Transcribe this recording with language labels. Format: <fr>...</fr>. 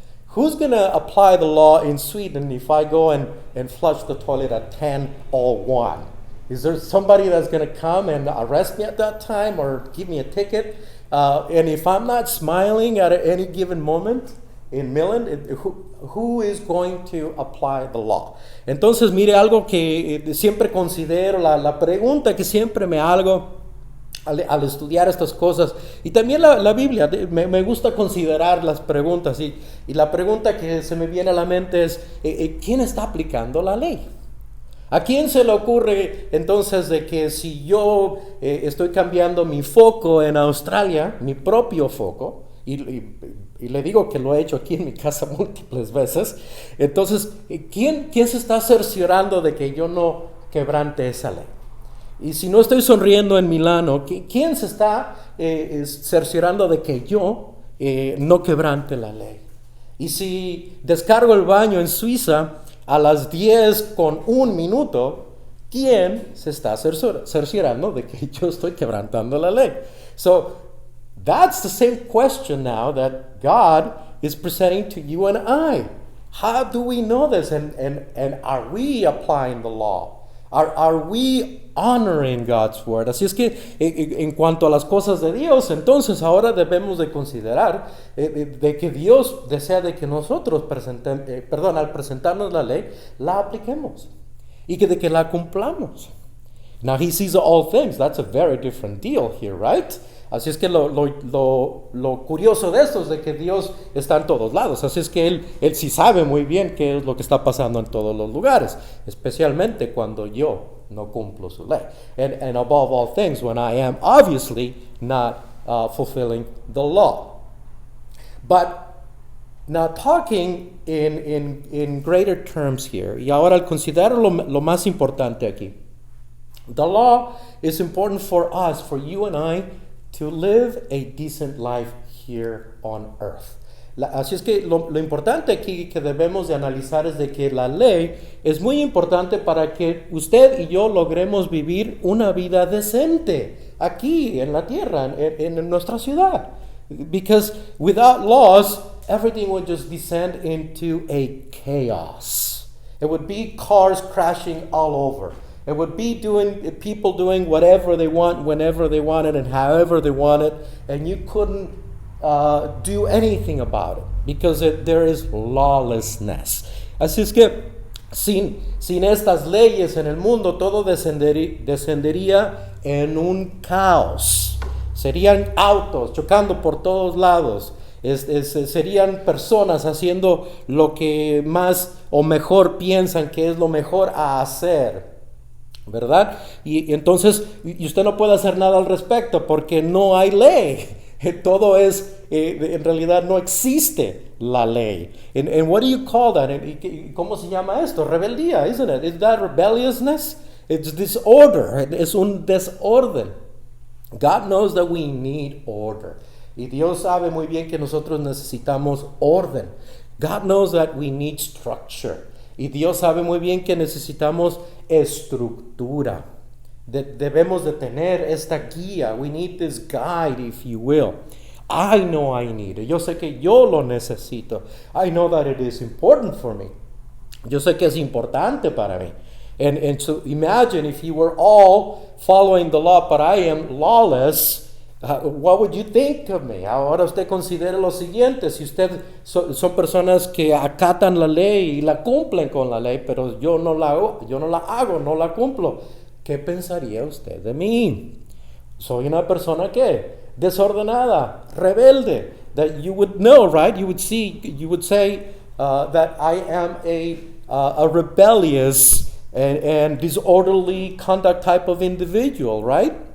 <en>Who's going to apply the law in Sweden if I go and flush the toilet at 10:01? Is there somebody that's going to come and arrest me at that time or give me a ticket? And if I'm not smiling at any given moment in Milan, who is going to apply the law?</en> <es>Entonces, mire, algo que siempre considero, la pregunta que siempre me hago al estudiar estas cosas, y también la Biblia, me gusta considerar las preguntas, y la pregunta que se me viene a la mente es, ¿quién está aplicando la ley? ¿A quién se le ocurre entonces de que si yo estoy cambiando mi foco en Australia, mi propio foco, y le digo que lo he hecho aquí en mi casa múltiples veces, entonces, ¿quién se está cerciorando de que yo no quebrante esa ley? Y si no estoy sonriendo en Milano, ¿quién se está cerciorando de que yo no quebrante la ley? Y si descargo el baño en Suiza a las 10:01, ¿quién se está cerciorando de que yo estoy quebrantando la ley?</es> <en>So, that's the same question now that God is presenting to you and I. How do we know this? And are we applying the law? Are we honoring God's word?</en> <es>Así es que en cuanto a las cosas de Dios, entonces ahora debemos de considerar de que Dios desea de que nosotros al presentarnos la ley, la apliquemos y de que la cumplamos.</es> <en>Now he sees all things. That's a very different deal here, right?</en> <es>Así es que lo curioso de esto es de que Dios está en todos lados. Así es que Él sí sabe muy bien qué es lo que está pasando en todos los lugares, especialmente cuando yo no cumplo su ley.</es> <en>And above all things, when I am obviously not fulfilling the law. But now talking in greater terms here,</en> <es>y ahora al considerar lo más importante aquí,</es> <en>the law is important for us, for you and I, to live a decent life here on earth.</en> <es>Así es que lo importante aquí que debemos de analizar es de que la ley es muy importante para que usted y yo logremos vivir una vida decente aquí en la tierra, en nuestra ciudad.</es> <en>Because without laws, everything would just descend into a chaos. It would be cars crashing all over. It would be people doing whatever they want, whenever they want it, and however they want it, and you couldn't do anything about it because there is lawlessness.</en> <es>Así es que sin estas leyes en el mundo, todo descendería en un caos. Serían autos chocando por todos lados. Serían personas haciendo lo que más o mejor piensan que es lo mejor a hacer. ¿verdad? Y entonces y usted no puede hacer nada al respecto porque no hay ley. Todo es, en realidad no existe la ley.</es> <en>And what do you call that?</en> <es>¿Cómo se llama esto? Rebeldía,</es> <en>isn't it? Is that rebelliousness? It's disorder.</en> <es>Es un desorden.</es> <en>God knows that we need order.</en> <es>Y Dios sabe muy bien que nosotros necesitamos orden.</es> <en>God knows that we need structure.</en> <es>Y Dios sabe muy bien que necesitamos estructura. Debemos de tener esta guía.</es> <en>We need this guide, if you will. I know I need it.</en> <es>Yo sé que yo lo necesito.</es> <en>I know that it is important for me.</en> <es>Yo sé que es importante para mí.</es> <en>And so imagine if you were all following the law, but I am lawless. What would you think of me?</en> <es>Ahora usted considere lo siguiente, si usted son personas que acatan la ley y la cumplen con la ley, pero yo no la hago, no la cumplo, ¿qué pensaría usted de mí? Soy una persona que desordenada, rebelde.</es> <en>That you would know, right? You would say that I am a rebellious and disorderly conduct type of individual, right?</en>